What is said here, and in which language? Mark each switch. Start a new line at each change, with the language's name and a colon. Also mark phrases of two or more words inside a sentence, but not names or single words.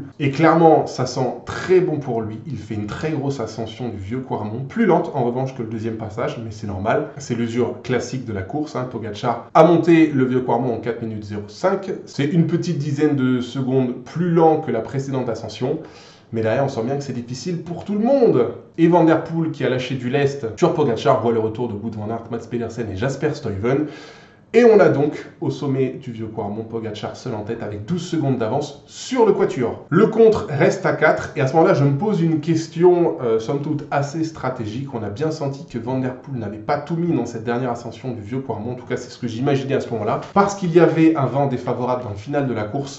French: Et clairement, ça sent très bon pour lui. Il fait une très grosse ascension du vieux Quarmont, plus lente en revanche que le 2e passage, mais c'est normal. C'est l'usure classique de la course. Pogačar a monté le vieux Quarmont en 4 minutes 05. C'est une petite dizaine de secondes plus lent que la précédente ascension. Mais derrière, on sent bien que c'est difficile pour tout le monde. Et Van Der Poel, qui a lâché du lest sur Pogačar, voit le retour de Wout van Aert, Mats Pedersen et Jasper Stuyven. Et on a donc, au sommet du vieux Quarmont, Pogačar seul en tête avec 12 secondes d'avance sur le quatuor. Le contre reste à 4 et à ce moment-là, je me pose une question, somme toute assez stratégique. On a bien senti que Van Der Poel n'avait pas tout mis dans cette dernière ascension du vieux Quarmont. En tout cas, c'est ce que j'imaginais à ce moment-là. Parce qu'il y avait un vent défavorable dans le final de la course.